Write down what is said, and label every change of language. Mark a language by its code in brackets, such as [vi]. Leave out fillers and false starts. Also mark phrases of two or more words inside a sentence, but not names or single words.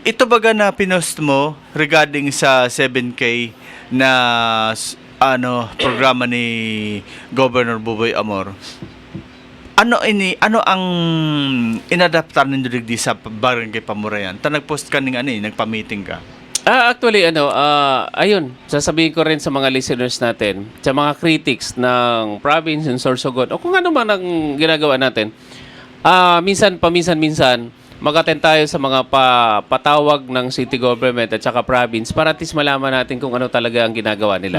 [bik] Ito baga na pinost mo regarding sa 7K na programa ni Governor Buboy Amor. Ano ang inadaptar ninyo digdi sa barangay Pamurayan? [tl] Nagpost ka nagpa-meeting ka. Actually, ayun, sasabihin ko rin sa mga listeners natin, sa mga critics ng province and Sorsogon, o kung ano man ang ginagawa natin, minsan, mag-attend tayo sa mga patawag ng [en] city government [tl] at saka province para [en] at least [tl] malaman natin kung ano talaga ang ginagawa nila.